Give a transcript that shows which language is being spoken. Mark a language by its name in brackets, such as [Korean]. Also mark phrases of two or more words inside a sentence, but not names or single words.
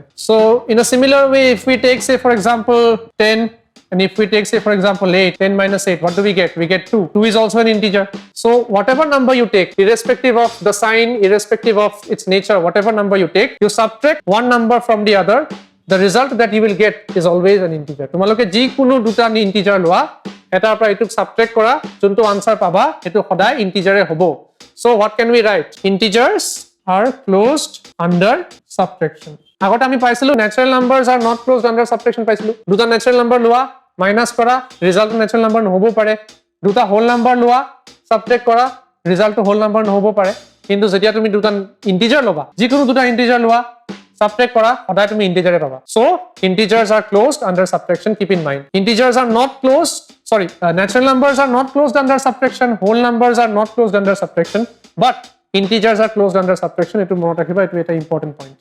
[English] So in a similar way, if we take, say, for example, 10, and if we take, say, for example, 8, 10 minus 8, what do we get? We get 2. 2 is also an integer. So whatever number you take, irrespective of the sign, irrespective of its nature, whatever number you take, you subtract one number from the other, the result that you will get is always an integer. [Assamese] তোমালোকে যি কোনো দুটা ইন্টিজার লোৱা, এটাৰ পৰা এটুক সাবট্ৰেক্ট কৰা, যোনটো আনসাৰ পাবা এটো সদায় ইন্টিজাৰে হ'ব. [English] So what can we write? Integers are closed under subtraction. [Assamese] আগতে আমি পাইছিলো [English] natural numbers are not closed under subtraction [Assamese] পাইছিলো. দুটা [English] natural number [Assamese] লোৱা, মাইনাস কৰা, ৰিজাল্ট [English] natural number [Assamese] নহব পাৰে. দুটা [English] whole number [Assamese] লোৱা, subtract কৰা, ৰিজাল্ট [English] whole number [Assamese] নহব পাৰে. কিন্তু যেতিয়া তুমি দুটা ইন্টিজার লবা, যিকোনো দুটা ইন্টিজার লোৱা, subtract kora, সদায় তুমি integer এ পাবা. [English] So integers are closed under subtraction, keep in mind. Integers are not closed, natural numbers are not closed under subtraction, whole numbers are not closed under subtraction, but integers are closed under subtraction. [Assamese] এইটো মনত ৰাখিবা, এইটো এটা [English] important point.